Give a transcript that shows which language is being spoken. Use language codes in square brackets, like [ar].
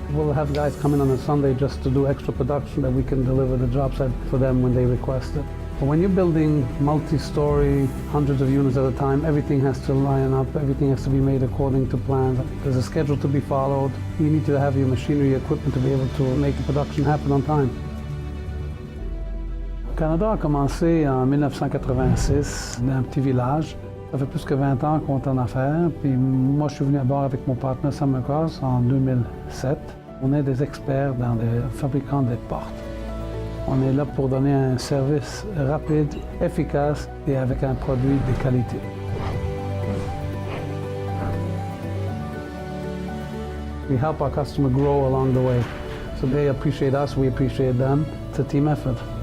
[en] We'll have guys come in on a Sunday just to do extra production that we can deliver the job site for them when they request it. But when you're building multi-story, hundreds of units at a time, everything has to line up, everything has to be made according to plan. There's a schedule to be followed. You need to have your machinery, equipment to be able to make the production happen on time. [fr] Canador a commencé en 1986 dans un petit village. Ça fait plus que 20 ans qu'on est en affaires. Puis moi, je suis venu à bord avec mon partenaire Sam McCoss en 2007. On est des experts dans les fabricants des portes. On est là pour donner un service rapide, efficace et avec un produit de qualité. [en] We help our customer grow along the way. So they appreciate us, we appreciate them. It's a team effort.